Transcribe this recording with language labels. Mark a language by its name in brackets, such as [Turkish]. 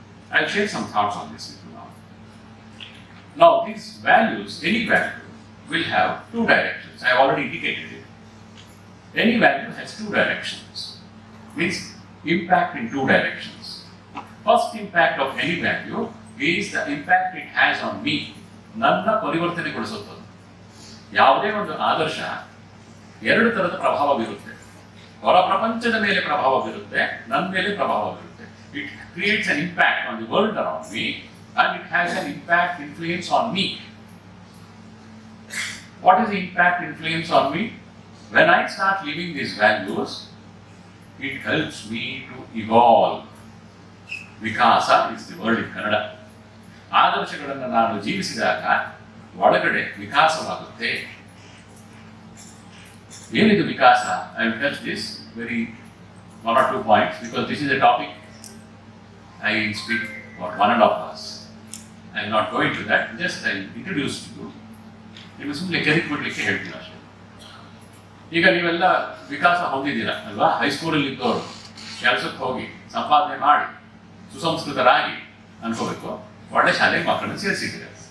[English] I'll share some thoughts on this with you now. Now, these values, any value, will have 2 directions. I have already indicated it. Any value has 2 directions. Means impact in 2 directions. First impact of any value is the impact it has on me. [Kannada] ನನ್ನ ಪರಿವರ್ತನೆಗೊಳಿಸುತ್ತದೆ. ಯಾವುದೇ ಒಂದು ಆದರ್ಶ 2 ತರದ ಪ್ರಭಾವ ಬೀರುತ್ತೆ. ಹೊರ ಪ್ರಪಂಚದ ಮೇಲೆ ಪ್ರಭಾವ ಬೀರುತ್ತೆ, ನನ್ನ ಮೇಲೆ ಪ್ರಭಾವ ಬೀರುತ್ತೆ. [English] It creates an impact on the world around me and it has an impact, influence on me. What is the impact, influence on me? When I start living these values, it helps me to evolve. Vikasa is the word in Kannada. [Kannada] ಆದರ್ಶಗಳನ್ನು ನಾನು ಜೀವಿಸಿದಾಗ ಒಳಗಡೆ ವಿಕಾಸವಾಗುತ್ತೆ. ಏನಿದು ವಿಕಾಸ? [English] I will touch this very 1 or 2 points because this is a topic I speak for 1.5 hours. I will not go into that. Just I will introduce to you. [Kannada] ನಿಮಗೆ ಸುಮ್ಮನೆ ಕೆರಿಕ್ಬಿಡ್ಲಿಕ್ಕೆ ಹೇಳ್ತೀನಿ ಅಷ್ಟೇ. ಈಗ ನೀವೆಲ್ಲ ವಿಕಾಸ ಹೊಂದಿದ್ದೀರಾ ಅಲ್ವಾ? ಹೈಸ್ಕೂಲಲ್ಲಿ ಇದ್ದವರು ಕೆಲಸಕ್ಕೆ ಹೋಗಿ ಸಂಪಾದನೆ ಮಾಡಿ ಸುಸಂಸ್ಕೃತರಾಗಿ ಅನ್ಕೋಬೇಕು, ಒಳ್ಳೆ ಶಾಲೆಗೆ ಮಕ್ಕಳನ್ನು ಸೇರಿಸಿದ್ದೀರ.